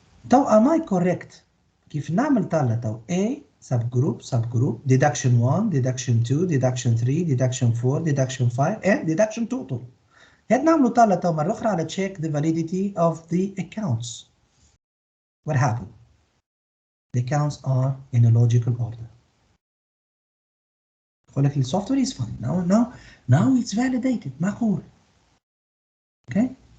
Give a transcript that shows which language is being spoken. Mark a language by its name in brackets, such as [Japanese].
[Arabic] تو [English] am I correct [Arabic] كيف نعمل طالة تو [English] A subgroup deduction 1 deduction 2 deduction 3 deduction 4 deduction 5 and deduction total. [Arabic] هاد نعملو طالة تو مرة أخرى على [English] check the validity of the accounts. What happened? The accounts are in a logical order. [Arabic] يقول لك [English] the software is fine. Now it's validated. [Arabic] معقول. [English] Okay?